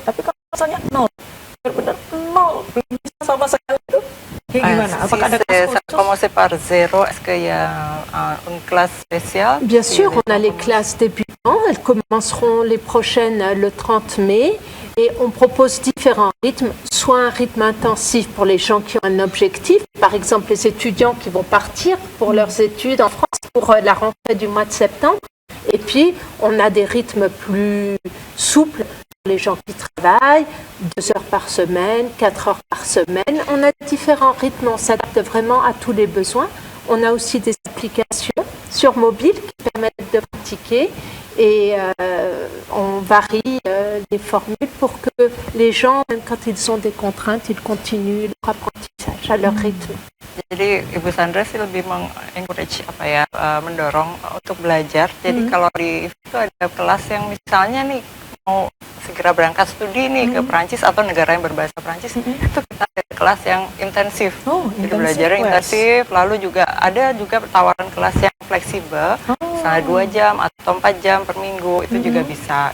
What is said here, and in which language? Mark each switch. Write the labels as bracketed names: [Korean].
[Indonesian] Tapi kalau misalnya nol, benar-benar nol, belum bisa sama sekali itu, kayak gimana? Apakah ada kelas khusus? [French] Commencer par zéro, est-ce qu'il y a une classe spéciale? Bien sûr, on a les classes débutants, elles commenceront les prochaines le 30 mai. Et on propose différents rythmes, soit un rythme intensif pour les gens qui ont un objectif, par exemple les étudiants qui vont partir pour leurs études en France pour la rentrée du mois de septembre. Et puis, on a des rythmes plus souples pour les gens qui travaillent, 2 heures par semaine, 4 heures par semaine. On a différents rythmes, on s'adapte vraiment à tous les besoins. On a aussi des applications sur mobile qui permettent de pratiquer. Et on varie les formules pour que les gens, même quand ils ont des contraintes, ils continuent leur apprentissage à leur rythme. [Indonesian] Jadi Ibu Sandra sih lebih mengencourage mendorong untuk belajar. Jadi kalau di itu ada kelas yang misalnya nih mau segera berangkat studi nih ke Perancis atau negara yang berbahasa Perancis, itu kita ada kelas yang intensif. Jadi belajarnya intensif, lalu juga ada tawaran kelas yang fleksibel, misalnya 2 jam atau 4 jam per minggu, itu juga bisa.